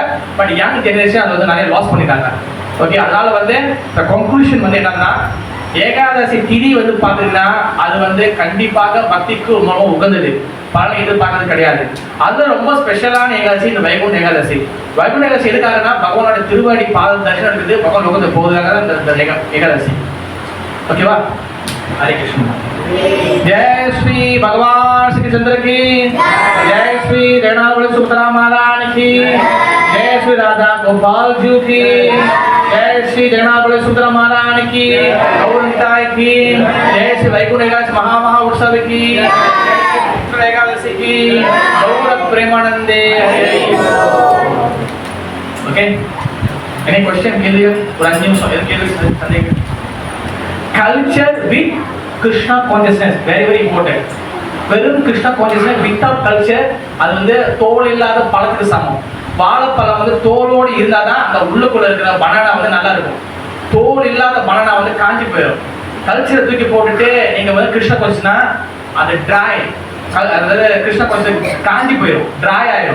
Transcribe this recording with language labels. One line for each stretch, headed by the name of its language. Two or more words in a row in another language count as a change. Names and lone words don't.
Tamil: பட்
English: young generation
Tamil: அது வந்து நிறைய லாஸ் பண்ணிட்டாங்க. ஓகே, அதனால வந்து இந்த கன்க்ளூஷன் வந்து என்னன்னா, ஏகாதசி திதி வந்து பாத்தீங்கன்னா அது வந்து கண்டிப்பாக பக்திக்கு ரொம்ப உகந்தது, பலனை எதிர்பார்க்கறது கிடையாது. அது ரொம்ப ஸ்பெஷலான ஏகாதசி இந்த வைகுண்ட ஏகாதசி. வைகுண்ட ஏகாதசி எதுக்காகனா பகவானோட திருவடி பாத தரிசனம் இருக்குது, பகவான் உகந்த போகுதுக்காக இந்த ஏகாதசி. ஓகேவா?
Hindi: हरे कृष्ण। जय श्री भगवान श्री चंद्र की जय, श्री रेणावली सुभद्रा महारानी की जय, श्री राधा गोपाल जी की जय, श्री रेणावली सुभद्रा महारानी की गौरनिताय की जय, श्री वैकुंठ एकादशी महा उत्सव की एकादशी की गौर प्रेमानंदे। ओके,
English: any question
Hindi: के लिए और अन्य संदेह?
English: Culture with Krishna consciousness, very very important.
Tamil: வெறும்
English: Krishna consciousness without culture
Tamil: அது வந்து தோல் இல்லாத பழத்துக்கு சமம். வாழைப்பழம் வந்து தோலோடு இருந்தாதான் அந்த உள்ளுக்குள்ள இருக்கிற பனானா வந்து நல்லா இருக்கும். தோல் இல்லாத பனானா வந்து காஞ்சி போயிடும். கல்ச்சரை தூக்கி போட்டுட்டு நீங்க வந்து கிருஷ்ணா கான்சியஸ்னா அது ட்ரை, அதாவது கிருஷ்ணா கான்சியஸ் காஞ்சி போயிடும், ட்ரை ஆயிடும்.